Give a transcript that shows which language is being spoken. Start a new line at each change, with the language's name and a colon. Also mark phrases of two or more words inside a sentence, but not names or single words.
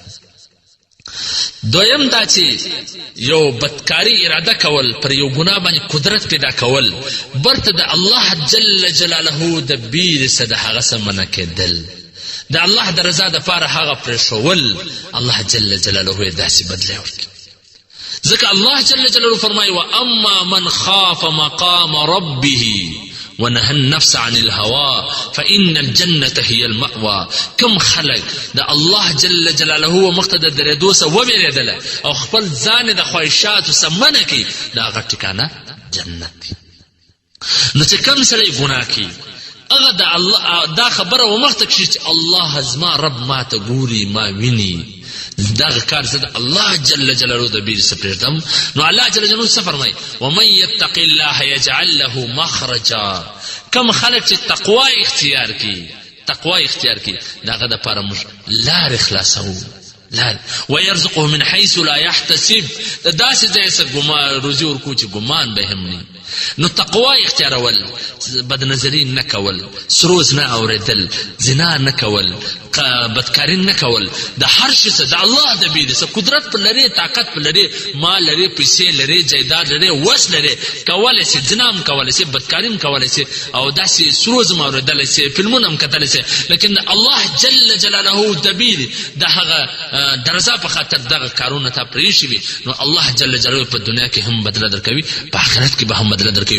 Pashto: دویم دا چې یو بدکاری اراده کول پر یو ګناه باندې قدرت پیدا کول برته د الله
Arabic: جل جلاله
Pashto: د بیر څه د هغه څه منع کېدل د الله د رضا دپاره هغه پرېښول الله جل جلاله یې داسې بدلی ورکړي. ځکه الله
Arabic: جل جلاله
Pashto: فرمایي
Arabic: واما من خاف مقام ربه ونهى النفس عن الهوى فإن الجنة هي المأوى.
Pashto: کم خلق د الله
Arabic: جل جلاله
Pashto: مخته د درېدو څه وبېرېدله او خپل ځان د خواهشاتو څه منع کړي د هغه ټکانه جنت دی. نو چې کم سړی ګناه کوي هغه د الله دا خبره ومخته کړي چې الله زما رب ما ته ګوري ما ویني دغه کار زه د الله جل جلاله د بیر څه پرېږدم. نو الله
Arabic: جل جلاله
Pashto: څه فرمایي
Arabic: ومن یتق الله یجعل له مخرجا.
Pashto: کم خلک چې تقوا اختیار کړي د هغه دپاره موږ لارې خلاصوو
Arabic: ويرزقه من حيث لا يحتسب.
Pashto: د داسې ځای څه روزي ورکوو چې ګمان به هم نه. نو تقوا اختیارول بدنظري نه کول سروز نه اورېدل زنا نه کول بدکاري نه کول د هر شي څه د الله د بیر څه قدرت پر لري طاقت پر لري مال لري پیسې لري جایداد لري وس لري کولی شي زنا هم کولی شي بدکاري هم کولی شي او داسې سروز هم اورېدلی شي فلمونه هم کتلی شي لیکن الله
Arabic: جل جلاله
Pashto: د بیر د هغه د رضا په خاطر دغه کارونه ته پرېښي وي نو الله
Arabic: جل جلاله
Pashto: په دنیا کې هم بدله درکوي په آخرت کې به هم بدله درکوي.